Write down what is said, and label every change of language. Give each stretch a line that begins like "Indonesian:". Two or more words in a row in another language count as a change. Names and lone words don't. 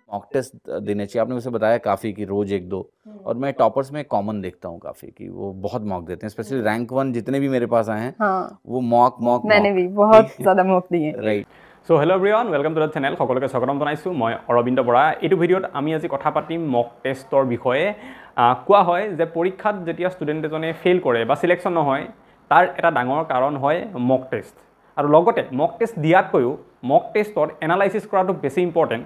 English: mock test
Hindi: देने चाहिए। आपने मुझे बताया काफ़ी कि रोज़ 1-2 और मैं टॉपर्स में कॉमन देखता हूँ काफ़ी कि वो बहुत मॉक देते हैं, स्पेशली रैंक 1 जितने भी मेरे पास आए हैं हाँ वो मॉक मैंने भी बहुत ज़्यादा मॉक दिए। राइट।
English: so hello everyone, welcome to the channel.
Assamese: সকলোকে স্বাগতম জনাইছোঁ। মই অৰবিন্দ বৰা। এইটো ভিডিঅ'ত আমি আজি কথা পাতিম
English: mock testৰ
Assamese: বিষয়ে। কোৱা হয় যে পৰীক্ষাত যেতিয়া ষ্টুডেণ্ট এজনে ফেইল কৰে বা সিলেকশ্যন নহয়, তাৰ এটা ডাঙৰ কাৰণ হয়
English: mock test.
Assamese: আৰু লগতে
English: mock test
Assamese: দিয়াতকৈও
English: mock testৰ analysis
Assamese: কৰাটো বেছি ইম্পৰ্টেণ্ট।